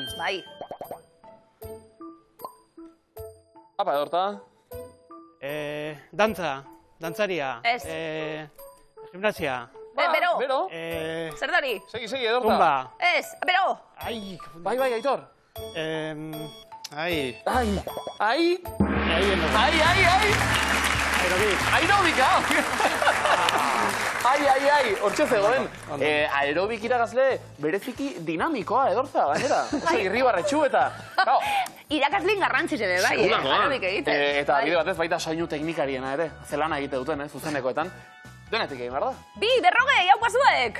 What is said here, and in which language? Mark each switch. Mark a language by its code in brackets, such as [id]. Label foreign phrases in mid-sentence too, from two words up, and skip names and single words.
[eu] Bai. Apa, Edorta. Dantza, dantzaria. Ez. Gimnasia. Bero. Bero. Zer da hori? Segi, Edorta. Tumba. Ez. Bero. Ai, Bai, Aitor. ai. Ai. Ai. Ai, Ai. aerobik. Aerobika! Ai, hortxe zegoen. Aerobik irakasle bereziki dinamikoa, Edorta, gainera. Oso irribarretxu eta... Claro, Irakaslin garrantziz ere, bai, segurako, aerobik egiten. Eta Bai. bide batez baita soinu teknikariena ere. Zelana egite duten, zuzenekoetan. Denetik egin, behar da? 2, 40, jau pasuek!